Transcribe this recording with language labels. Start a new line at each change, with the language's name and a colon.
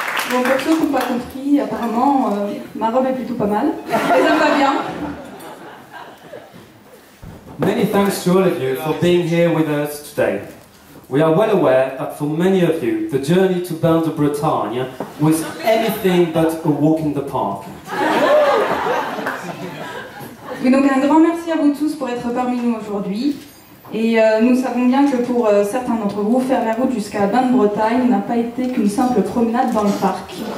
French: Bon, pour ceux qui n'ont pas compris, apparemment, ma robe est plutôt pas mal. Et ça me va bien.
English: Many thanks to all of you for being here with us today. We are well aware that for many of you, the journey to Bain de Bretagne was anything but a walk in the park.
French: Et donc un grand merci à vous tous pour être parmi nous aujourd'hui. Et nous savons bien que pour certains d'entre vous, faire la route jusqu'à Bain de Bretagne n'a pas été qu'une simple promenade dans le parc.